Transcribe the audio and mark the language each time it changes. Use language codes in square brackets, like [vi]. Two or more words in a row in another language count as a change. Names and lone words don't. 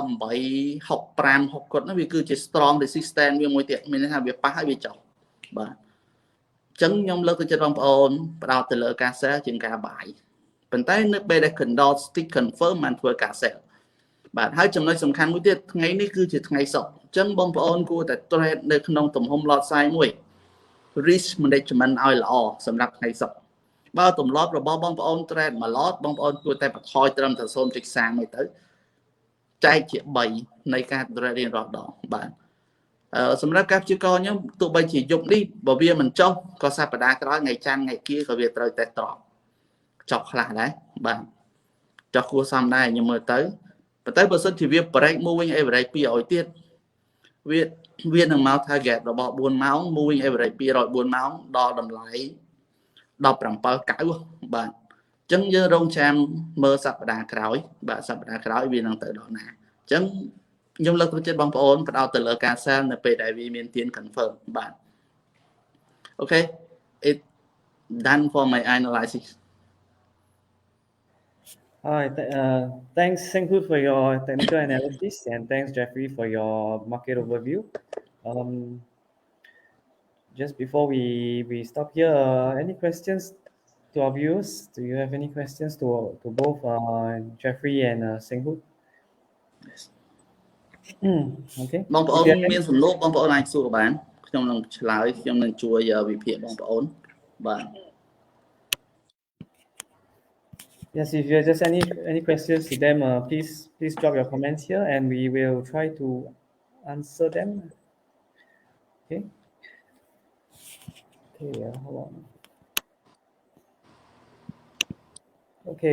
[km] 18.65 60 គាត់នោះវាគឺជា [en] strong resistance [km] វាមួយទៀតមានន័យថាវាប៉ះហើយវាចុះបាទអញ្ចឹងខ្ញុំលើកទឹកចិត្តបងប្អូនផ្ដោតទៅលើការ sell ជាងការ buy ប៉ុន្តែនៅពេលដែល [en] candlestick confirm [km] បានធ្វើការ sell បាទហើយចំណុចសំខាន់មួយទៀតថ្ងៃនេះ គឺជាថ្ងៃសុក្រអញ្ចឹងបងប្អូនគួរតែ trade នៅក្នុងទំហំ [en] lot size [km] មួយ [en] risk management [km] ឲ្យល្អសម្រាប់ថ្ងៃសុក្របើទម្លាប់របស់បងប្អូន trade មួយ lot បងប្អូនគួរ តែបន្ថយត្រឹមតែ 0.31 ទៅចែកជា3នៃការ trade រៀងរាល់ដងបាទសម្រាប់ការព្យាករណ៍ខ្ញុំទោះបីជាយប់នេះបើវាមិន ចុះក៏សប្តាហ៍ក្រោយថ្ងៃច័ន្ទថ្ងៃគៀក៏វាត្រូវតែត្រប់ចុះខ្លះដែរបាទចុះគួរសមដែរខ្ញុំមើលទៅ ប៉ុន្តែបើសិនជាវា [en] break moving average [km] 200 ទៀតវានឹងមក target របស់4ម៉ោង [en] moving average [km] 204 ម៉ោងដល់តម្លៃ 17.9 បាទអញ្ចឹងយើងរងចាំមើលសប្តាហ៍ក្រោយបាទសប្តាហ៍ក្រោយវានឹងទៅដល់ណាអញ្ចឹងខ្ញុំលើកទឹកចិត្តបងប្អូនផ្ដោតទៅលើការ sell នៅពេលដែលវាមានទាន confirm បាទអូខេ [en] it done for my analysis. All right. Thanks, Senghu, for your technical analysis, and thanks, Jeffrey, for your market overview. Just before we stop here, any questions to our viewers? Do you have any questions to both Jeffrey and Senghu? Yes. Okay. [km] បងប្អូនមានសំណួរបងប្អូនអាចសួរបានខ្ញុំនឹងឆ្លើយខ្ញុំនឹងជួយវិភាគបងប្អូនបាទ [en] Yes, if you have just any questions to them, please drop your comments here, and we will try to answer them. Okay. Okay. Hold on. Okay.